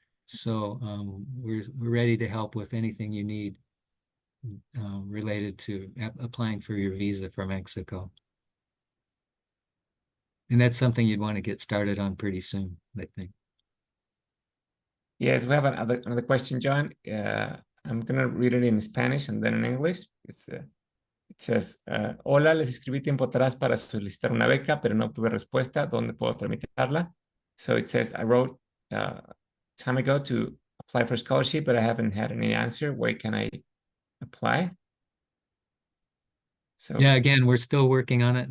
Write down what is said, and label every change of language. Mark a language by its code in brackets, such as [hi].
[en] So we're ready to help with anything you need related to applying for your visa for Mexico. And that's something you'd want to get started on pretty soon, I think. Yes, we have another question, John. I'm gonna read it in Spanish and then in English. [es] It says, hola, les escribí tiempo atrás para solicitar una beca, pero no obtuve respuesta. ¿Dónde puedo tramitarla? [en] So it says, I wrote time ago to apply for scholarship, but I haven't had any answer. Where can I apply? So yeah, again, we're still working on it.